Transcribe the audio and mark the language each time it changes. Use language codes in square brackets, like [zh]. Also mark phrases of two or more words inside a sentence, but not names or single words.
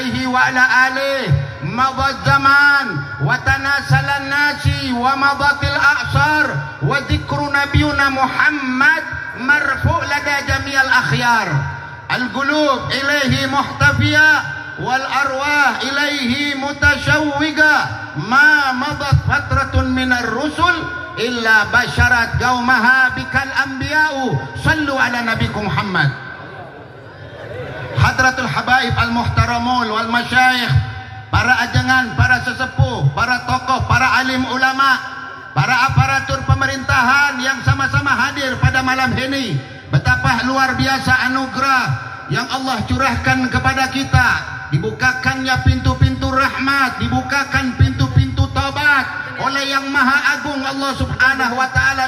[ar] وعلى آله مضى الزمان وتناسل الناس ومضت الأعصار وذكر نبينا محمد مرفوع لدى جميع الأخيار القلوب إليه محتفية والأرواح إليه متشوقة ما مضت فترة من الرسل إلا بشرت قومها بك الأنبياء صلوا على نبيكم محمد. حضرة الحبائب المحترمون والمشايخ, [id] para ajangan, para sesepuh, para tokoh, para alim ulama, para aparatur pemerintahan yang sama-sama hadir pada malam ini. Betapa luar biasa anugerah yang Allah curahkan kepada kita. Dibukakannya pintu-pintu rahmat, dibukakan pintu-pintu taubat oleh yang maha agung Allah [ar] سبحانه وتعالى.